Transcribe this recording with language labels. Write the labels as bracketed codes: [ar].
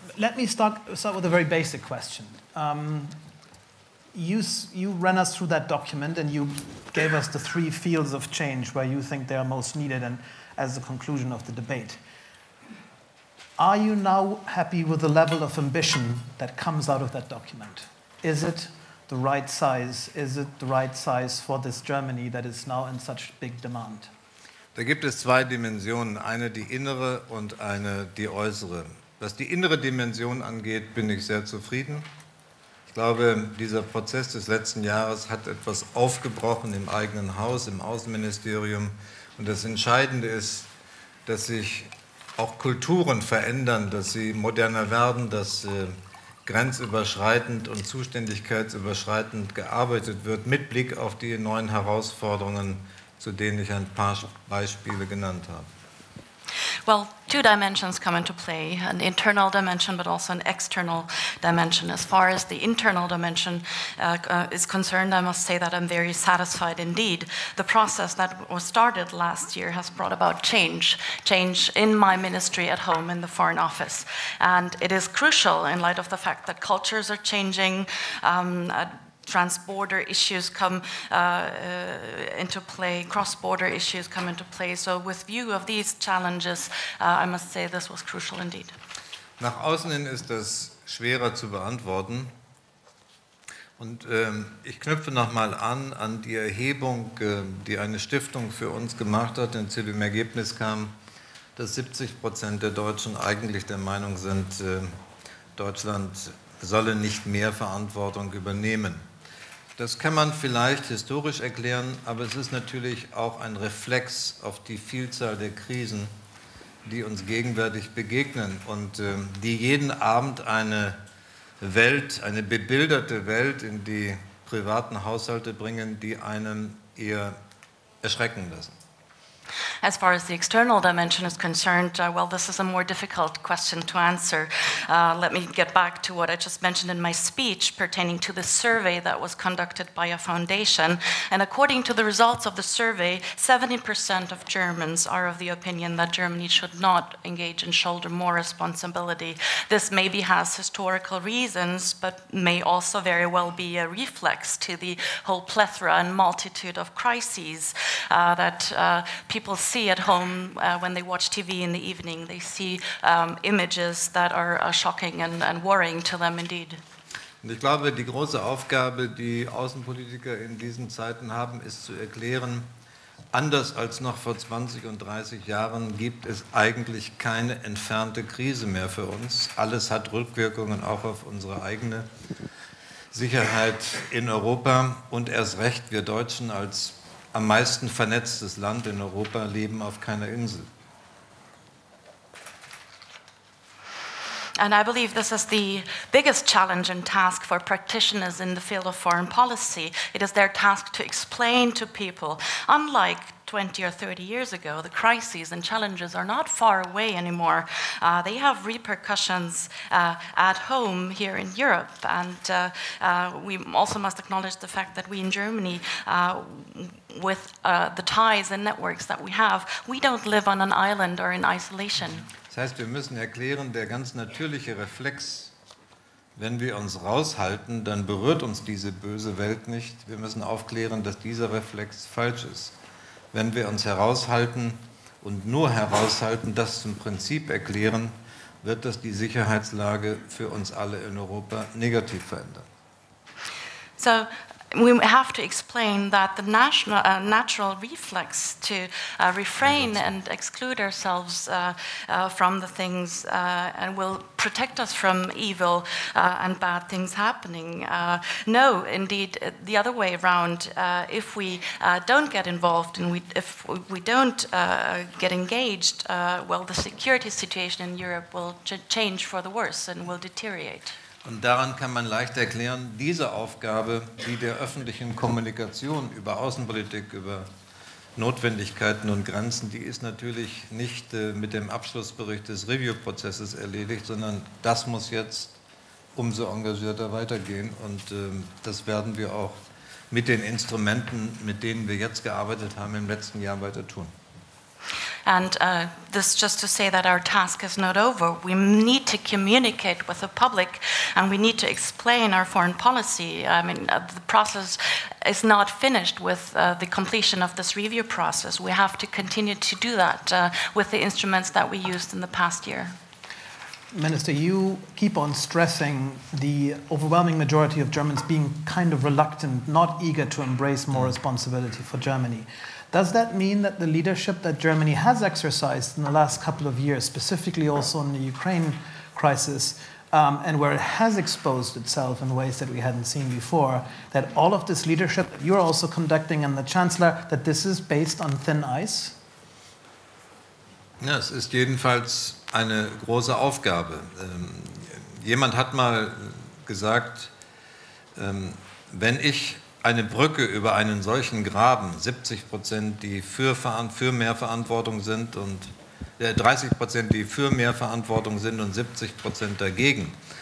[en] Let me start with a very basic question. You ran us through that document and you gave us the 3 fields of change where you think they are most needed and as the conclusion of the debate. Are you now happy with the level of ambition that comes out of that document? Is it the right size? Is it the right size for this Germany that is now in such big demand? [de] Da gibt es 2 Dimensionen, eine die innere und eine die äußere. Was die innere Dimension angeht, bin ich sehr zufrieden. Ich glaube, dieser Prozess des letzten Jahres hat etwas aufgebrochen im eigenen Haus, im Außenministerium. Und das Entscheidende ist, dass sich auch Kulturen verändern, dass sie moderner werden, dass grenzüberschreitend und zuständigkeitsüberschreitend gearbeitet wird, mit Blick auf die neuen Herausforderungen, zu denen ich ein paar Beispiele genannt habe. [en] Well, 2 dimensions come into play, an internal dimension but also an external dimension. As far as the internal dimension is concerned, I must say that I'm very satisfied indeed. The process that was started last year has brought about change in my ministry at home in the Foreign Office. And it is crucial in light of the fact that cultures are changing, trans-border issues come into play, cross-border issues come into play. So with view of these challenges, I must say this was crucial indeed. [de] Nach außen hin ist das schwerer zu beantworten. Und ich knüpfe nochmal an die Erhebung, die eine Stiftung für uns gemacht hat, und zu dem Ergebnis kam, dass 70% der Deutschen eigentlich der Meinung sind, Deutschland solle nicht mehr Verantwortung übernehmen. Das kann man vielleicht historisch erklären, aber es ist natürlich auch ein Reflex auf die Vielzahl der Krisen, die uns gegenwärtig begegnen und die jeden Abend eine Welt, eine bebilderte Welt in die privaten Haushalte bringen, die einen eher erschrecken lassen. [en] As far as the external dimension is concerned, well, this is a more difficult question to answer. Let me get back to what I just mentioned in my speech pertaining to the survey that was conducted by a foundation. And according to the results of the survey, 70% of Germans are of the opinion that Germany should not engage and shoulder more responsibility. This maybe has historical reasons, but may also very well be a reflex to the whole plethora and multitude of crises that people see at home when they watch TV in the evening. They see images that are shocking and worrying to them indeed. [de] Und ich glaube, die große Aufgabe, die Außenpolitiker in diesen Zeiten haben, ist zu erklären, anders als noch vor 20 und 30 Jahren gibt es eigentlich keine entfernte Krise mehr für uns. Alles hat Rückwirkungen auch auf unsere eigene Sicherheit in Europa und erst recht wir Deutschen als am meisten vernetztes Land in Europa leben auf keiner Insel. [en] And I believe this is the biggest challenge and task for practitioners in the field of foreign policy. It is their task to explain to people, unlike 20 or 30 years ago, the crises and challenges are not far away anymore. They have repercussions at home here in Europe. And we also must acknowledge the fact that we in Germany, with the ties and networks that we have, we don't live on an island or in isolation. [de] Das heißt, wir müssen erklären, der ganz natürliche Reflex, wenn wir uns raushalten, dann berührt uns diese böse Welt nicht. Wir müssen aufklären, dass dieser Reflex falsch ist. Wenn wir uns heraushalten und nur heraushalten, das zum Prinzip erklären, wird das die Sicherheitslage für uns alle in Europa negativ verändern. [en] So, we have to explain that the natural reflex to refrain and exclude ourselves from the things and will protect us from evil and bad things happening. No, indeed, the other way around, if we don't get involved and if we don't get engaged, well, the security situation in Europe will change for the worse and will deteriorate. [de] Und daran kann man leicht erklären, diese Aufgabe, die der öffentlichen Kommunikation über Außenpolitik, über Notwendigkeiten und Grenzen, die ist natürlich nicht mit dem Abschlussbericht des Review-Prozesses erledigt, sondern das muss jetzt umso engagierter weitergehen. Und das werden wir auch mit den Instrumenten, mit denen wir jetzt gearbeitet haben, im letzten Jahr weiter tun. [en] And this just to say that our task is not over. We need to communicate with the public and we need to explain our foreign policy. I mean, the process is not finished with the completion of this review process. We have to continue to do that with the instruments that we used in the past year. Minister, you keep on stressing the overwhelming majority of Germans being kind of reluctant, not eager to embrace more responsibility for Germany. Does that mean that the leadership that Germany has exercised in the last couple of years, specifically also in the Ukraine crisis, and where it has exposed itself in ways that we hadn't seen before, that all of this leadership that you're also conducting and the Chancellor, that this is based on thin ice? [de] Ja, es ist jedenfalls eine große Aufgabe. Jemand hat mal gesagt, wenn ich eine Brücke über einen solchen Graben, 70%, die für mehr Verantwortung sind und 30%, die für mehr Verantwortung sind und 70% dagegen.